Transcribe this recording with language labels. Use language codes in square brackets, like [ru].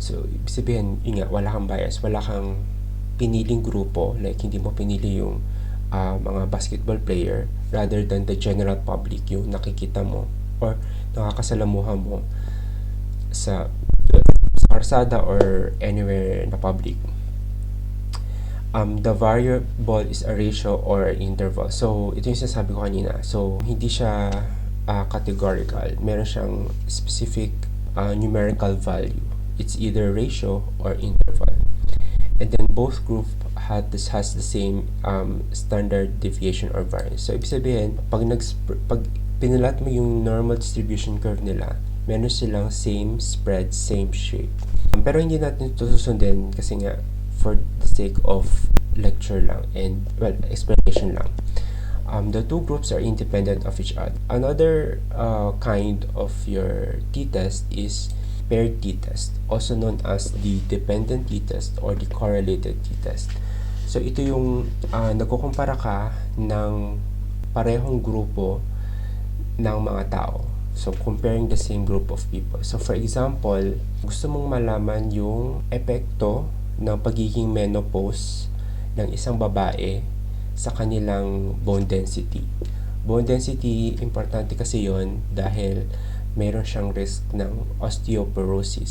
[tl] So, ibig sabihin, wala kang bias, wala kang piniling grupo, like hindi mo pinili yung mga basketball player [en] rather than the general public, [tl] yung nakikita mo or nakakasalamuha mo sa karsada or anywhere na public. [en] The variable is a ratio or an interval. [tl] So, ito yung sinasabi ko kanina. So, hindi siya categorical. Meron siyang specific numerical value. [en] It's either ratio or interval. And then both group has the same standard deviation or variance. [tl] So, ibig sabihin, pag pinulat mo yung normal distribution curve nila, meron silang same spread, same shape. Pero hindi natin ito susundin kasi nga, [en] for the sake of lecture [tl] lang and, well, explanation lang. [en] The two groups are independent of each other. Another kind of your t-test is paired t-test, also known as the dependent t-test or the correlated t-test. [tl] So, ito yung nagkukumpara ka ng parehong grupo ng mga tao. [en] So, comparing the same group of people. [tl] So, for example, gusto mong malaman yung epekto ng pagiging menopause ng isang babae sa kanilang bone density. Bone density, importante kasi yon dahil meron siyang risk ng osteoporosis.